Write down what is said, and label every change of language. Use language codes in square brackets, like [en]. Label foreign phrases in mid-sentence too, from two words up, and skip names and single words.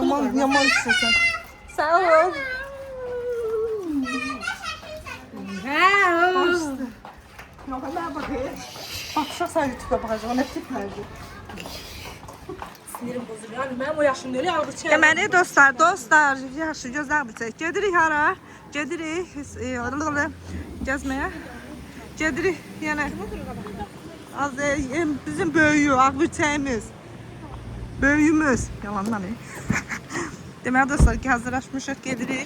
[tr] Yamansın sen. Sağ ol. Bakışarsan YouTube'a bakacağım. Ne tip verdi? Sinirim bozuluyor. Yani ben o yaşımda öyle algı çeker. [az] Deməli dostlar, yaxşı gözəl bir çək. Gedirik hara? Gedirik gəzməyə. Gedirik yəni bizim böyüyü, ağbirçəyimiz. Böyüyümüz. Yalandan. Deməli dostlar, hazırlaşmışıq, gedirik.